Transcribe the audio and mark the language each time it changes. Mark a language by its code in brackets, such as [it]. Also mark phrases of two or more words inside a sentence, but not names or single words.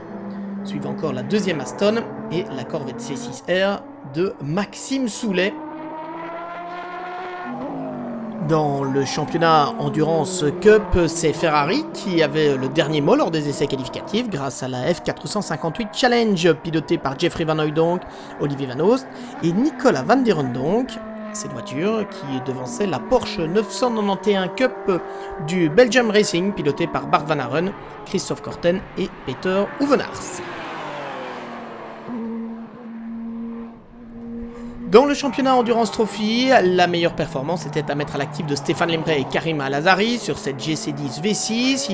[fr] Suivent encore la deuxième Aston et la Corvette C6R de Maxime Soulet. Dans le championnat Endurance Cup, c'est Ferrari qui avait le dernier mot lors des essais qualificatifs grâce à la F458 Challenge pilotée par Jeffrey Van Hooydonk, Olivier Van Oost et Nicolas Van der Ronde. Cette voiture qui devançait la Porsche 991 Cup du Belgium Racing pilotée par Bart Van Haren, Christophe Corten et Peter Uvenars. Dans le championnat Endurance Trophy, la meilleure performance était à mettre à l'actif de Stéphane Lemray et Karim Al-Azari sur cette GC10 V6.